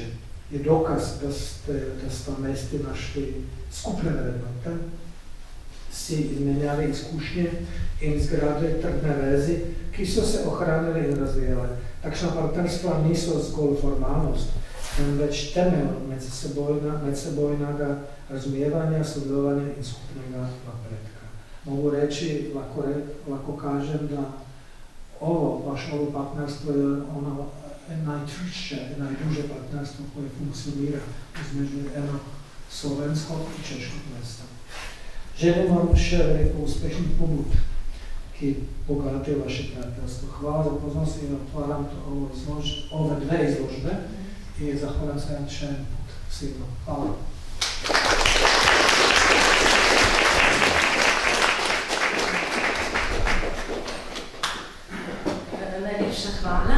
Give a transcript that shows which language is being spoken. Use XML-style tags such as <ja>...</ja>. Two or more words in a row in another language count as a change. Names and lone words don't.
<sl>Je dokaz, da sta mesti našli skupne vrednote, si izmenjali izkušnje in zgradili trdne vezi, ki so se ohranili in razvijali. Takšna partnerstva niso zgolj formalnost, temveč temelj medsebojnega razumijevanja, sodelovanja in skupnega napredka.</sl> <hr>Mogu reći,</hr> <sl>lahko kažem,</sl> <hr>da ovo partnerstvo je ono najčvršće, najduže partnerstvo koje funkcionira između jednog slovenskog i češkog mesta.</hr> <sl>Želim vam še veliko uspešnih pobud, ki bogatijo vaše prijateljstvo. Hvala za pozornost in</sl> <hr>otvaram ove dve izložbe in</hr> <sl>zahvaljam se še en put vsega. Hvala. Najlepša hvala.</sl>